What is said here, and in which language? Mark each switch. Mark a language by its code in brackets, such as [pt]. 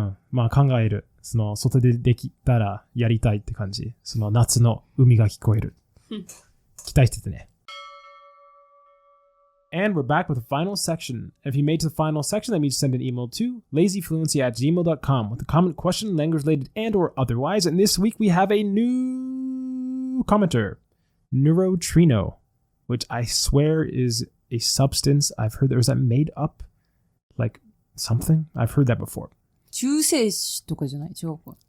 [ja] まあ考える。その外でできたらやりたいって感じ。その夏の海が聞こえる。期待しててね。 [en] And we're back with the final section. If you made to the final section, that means send an email to lazyfluency@gmail.com with a comment, question, language related, and or otherwise. And this week we have a new commenter, Neurotrino, which I swear is a substance. I've heard there's that made up, like something. I've heard that before. [ja] 中性子とかじゃない？違うか。